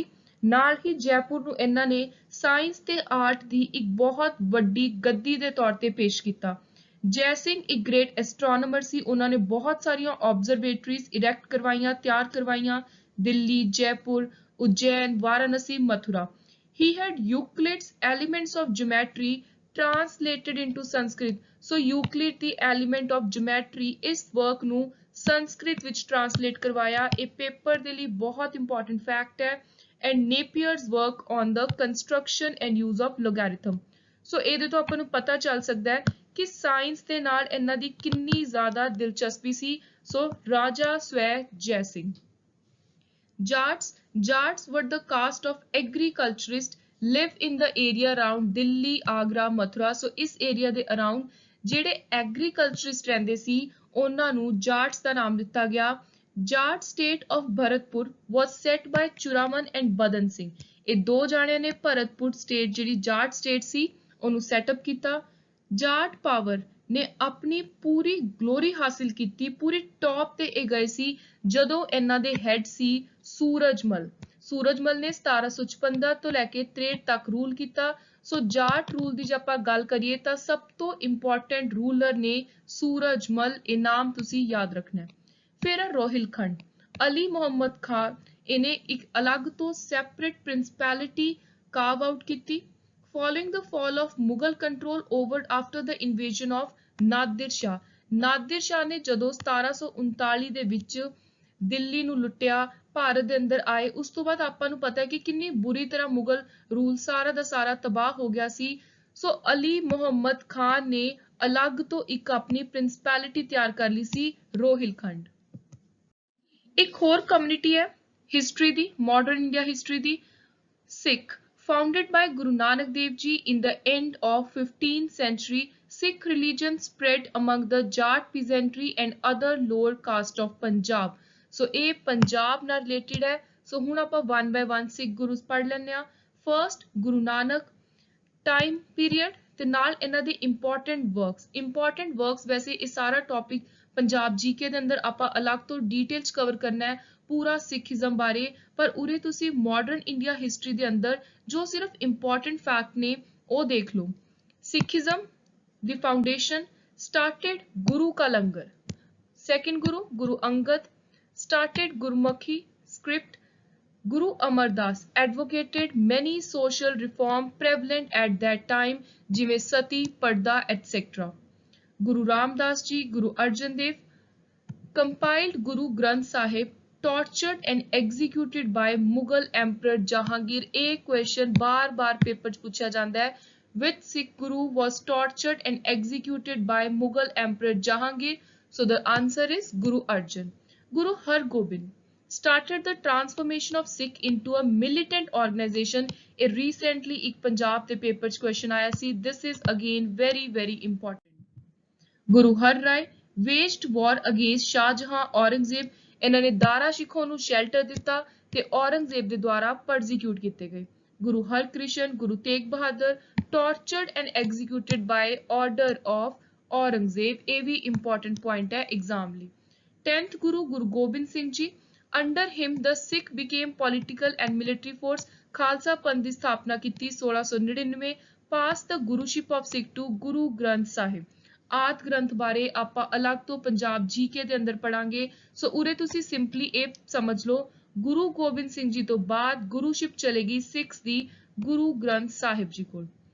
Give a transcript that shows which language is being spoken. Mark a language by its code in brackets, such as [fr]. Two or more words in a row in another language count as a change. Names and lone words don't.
[pa] ਨਾਲ ਹੀ ਜੈਪੁਰ ਨੂੰ ਇਹਨਾਂ ਨੇ ਸਾਇੰਸ ਤੇ ਆਰਟ ਦੀ ਇੱਕ ਬਹੁਤ ਵੱਡੀ ਗੱਦੀ ਦੇ ਤੌਰ ਤੇ ਪੇਸ਼ ਕੀਤਾ। ਜੈ ਸਿੰਘ ਇੱਕ [en] great astronomer [pa] ਸੀ। ਉਹਨਾਂ ਨੇ ਬਹੁਤ ਸਾਰੀਆਂ [en] observatories erect [pa] ਕਰਵਾਈਆਂ, ਤਿਆਰ ਕਰਵਾਈਆਂ, ਦਿੱਲੀ, ਜੈਪੁਰ, ਉਜੈਨ, ਵਾਰਾਣਸੀ, ਮਥੁਰਾ। [en] He had Euclid's Elements of Geometry translated into Sanskrit. [pa] So Euclid ਦੀ Element of Geometry ਇਸ ਵਰਕ ਨੂੰ ਸੰਸਕ੍ਰਿਤ ਵਿੱਚ ਟ੍ਰਾਂਸਲੇਟ ਕਰਵਾਇਆ। ਇਹ ਪੇਪਰ ਦੇ ਲਈ ਬਹੁਤ [en] important fact [pa] ਹੈ। [en] And Napier's work on the construction and use of logarithm. [pa] So ਇਹਦੇ ਤੋਂ ਆਪਾਂ ਨੂੰ ਪਤਾ ਚੱਲ ਸਕਦਾ ਹੈ ਕਿ ਸਾਇੰਸ ਦੇ ਨਾਲ ਇਹਨਾਂ ਦੀ ਕਿੰਨੀ ਜ਼ਿਆਦਾ ਦਿਲਚਸਪੀ ਸੀ। ਸੋ ਰਾਜਾ ਸਵੈ ਜੈ ਸਿੰਘ। [en] Jats were the caste of agriculturists live in the area around Delhi, Agra, Mathura. [pa] So ਇਸ ਏਰੀਆ ਦੇ ਅਰਾਊਂਡ ਜਿਹੜੇ ਐਗਰੀਕਲਚਰਿਸਟ ਰਹਿੰਦੇ ਸੀ ਉਹਨਾਂ ਨੂੰ ਜਾਟਸ ਦਾ ਨਾਮ ਦਿੱਤਾ ਗਿਆ। [en] Jat State of Bharatpur was set by ਚੁਰਾਮਨ and ਬਦਨ ਸਿੰਘ। [pa] ਇਹ ਦੋ ਜਾਣਿਆਂ ਨੇ ਭਰਤਪੁਰ ਸਟੇਟ ਜਿਹੜੀ ਜਾਟ ਸਟੇਟ ਸੀ ਉਹਨੂੰ ਸੈਟਅਪ ਕੀਤਾ। ਜਾਟ ਪਾਵਰ [hi] ने अपनी पूरी ग्लोरी हासिल की, पूरी टॉप [pa] ते ਇਹ ਗਏ ਸੀ ਜਦੋਂ ਇਹਨਾਂ ਦੇ ਹੈਡ ਸੀ ਸੂਰਜਮਲ। ਸੂਰਜਮਲ ਨੇ 1756 ਤੋਂ ਲੈ ਕੇ 63 ਤੱਕ ਰੂਲ ਕੀਤਾ। ਸੋ ਜਾਟ ਰੂਲ ਦੀ ਜੇ ਆਪਾਂ ਗੱਲ ਕਰੀਏ ਤਾਂ ਸਭ ਤੋਂ [en] important ruler [pa] ਨੇ ਸੂਰਜਮਲ, ਇਹ ਨਾਮ ਤੁਸੀਂ ਯਾਦ ਰੱਖਣਾ ਹੈ। ਫਿਰ ਰੋਹਿਲਖੰਡ, ਅਲੀ ਮੁਹੰਮਦ ਖਾਨ ਇਹਨੇ ਇੱਕ ਅਲੱਗ ਤੋਂ [en] separate principality carve out [pa] ਕੀਤੀ। [en] Following the fall of Mughal control over after the invasion of [pa] ਨਾਦਿਰ ਸ਼ਾਹ, ਨਾਦਿਰ ਸ਼ਾਹ ਨੇ ਜਦੋਂ 1739 ਦੇ ਵਿੱਚ ਦਿੱਲੀ ਨੂੰ ਲੁੱਟਿਆ, ਭਾਰਤ ਦੇ ਅੰਦਰ ਆਏ, ਉਸ ਤੋਂ ਬਾਅਦ ਆਪਾਂ ਨੂੰ ਪਤਾ ਹੈ ਕਿ ਕਿੰਨੀ ਬੁਰੀ ਤਰ੍ਹਾਂ ਮੁਗਲ ਰੂਲ ਸਾਰਾ ਦਾ ਸਾਰਾ ਤਬਾਹ ਹੋ ਗਿਆ ਸੀ। ਸੋ ਅਲੀ ਮੁਹੰਮਦ ਖਾਨ ਨੇ ਅਲੱਗ ਤੋਂ ਇੱਕ ਆਪਣੀ ਪ੍ਰਿੰਸਪੈਲਿਟੀ ਤਿਆਰ ਕਰ ਲਈ ਸੀ, ਰੋਹਿਲਖੰਡ। ਇੱਕ ਹੋਰ ਕਮਿਊਨਿਟੀ ਹੈ ਹਿਸਟਰੀ ਦੀ, [en] modern India history [pa] ਦੀ, ਸਿੱਖ। [en] Founded by Guru Nanak Dev Ji in the end of 15th century, Sikh religion spread among the Jat peasantry and other lower caste of Punjab. [pa] So ਇਹ ਪੰਜਾਬ ਨਾਲ ਰਿਲੇਟਡ ਹੈ। ਸੋ ਹੁਣ ਆਪਾਂ [en] one by one [pa] ਸਿੱਖ ਗੁਰੂਸ ਪੜ੍ਹ ਲੈਂਦੇ ਹਾਂ। ਫਰਸਟ ਗੁਰੂ ਨਾਨਕ [en] time period [pa] ਤੇ ਨਾਲ ਇਹਨਾਂ ਦੇ [en] important works [pa] ਵੈਸੇ ਇਹ ਸਾਰਾ ਟੌਪਿਕ ਪੰਜਾਬ ਜੀਕੇ ਦੇ ਅੰਦਰ ਆਪਾਂ ਅਲੱਗ ਤੋਂ ਡਿਟੇਲ ਚ ਕਵਰ ਕਰਨਾ ਹੈ ਪੂਰਾ ਸਿੱਖੀਜ਼ਮ ਬਾਰੇ, ਪਰ ਉਰੇ ਤੁਸੀਂ [en] modern India history [pa] ਦੇ ਅੰਦਰ ਜੋ ਸਿਰਫ [en] important fact [pa] ਨੇ ਉਹ ਦੇਖ ਲਓ। [en] ਸਿੱਖੀਜ਼ਮ ਦੀ foundation started ਗੁਰੂ ਕਾ ਲੰਗਰ, second Guru Angad started Gurmukhi script. Guru Amar Das advocated many social reform prevalent at that time, [pa] ਜਿਵੇਂ ਸਤੀ, ਪਰਦਾ etc. [en] Guru Ramdas Ji, Guru Arjan Dev compiled Guru Granth Sahib, tortured and executed by Mughal Emperor Jahangir। [pa] ਇਹ question ਬਾਰ-ਬਾਰ ਪੇਪਰ 'ਚ ਪੁੱਛਿਆ ਜਾਂਦਾ ਹੈ। [en] Which Sikh Guru was tortured and executed by Mughal Emperor Jahangir? So the answer is Guru Arjan। Guru Har Gobind started the transformation of Sikh into a militant organization। [pa] ਇਹ recently ਇੱਕ ਪੰਜਾਬ ਦੇ ਪੇਪਰ 'ਚ question ਆਇਆ ਸੀ। [en] This is again very very important। Guru Har Rai waged war against Shah Jahan Aurangzeb। [pa] ਇਹਨਾਂ ਨੇ ਦਾਰਾ ਸ਼ਿਖੋ ਨੂੰ ਸ਼ੈਲਟਰ ਦਿੱਤਾ ਤੇ ਔਰੰਗਜ਼ੇਬ ਦੇ ਦੁਆਰਾ ਪਰਸੀਕਿਊਟ ਕੀਤੇ ਗਏ। [en] Guru Har Krishan, Guru Tegh Bahadur tortured and executed by order of Aurangzeb। [pa] ਇਹ ਵੀ [en] important point [pa] ਹੈ exam ਲਈ। 10th Guru, Guru Gobind Singh Ji, [en] under him the Sikh became political and military force। [pa] ਖਾਲਸਾ ਪੰਥ ਦੀ ਸਥਾਪਨਾ ਕੀਤੀ [en] 1699। pass the guruship of Sikh to Guru Granth Sahib। [pa] ਆਦ ਗ੍ਰੰਥ ਬਾਰੇ ਆਪਾਂ ਅਲੱਗ ਤੋਂ ਪੰਜਾਬ ਜੀਕੇ ਦੇ ਅੰਦਰ ਪੜਾਂਗੇ। ਸੋ ਉਰੇ ਤੁਸੀਂ ਸਿੰਪਲੀ ਇਹ ਸਮਝ ਲਓ ਗੁਰੂ ਗੋਬਿੰਦ ਸਿੰਘ ਜੀ ਤੋਂ ਬਾਅਦ ਗੁਰੂਸ਼ਿਪ ਚਲੇਗੀ ਸਿੱਖਸ ਦੀ ਗੁਰੂ ਗ੍ਰੰਥ ਸਾਹਿਬ ਜੀ ਕੋਲ।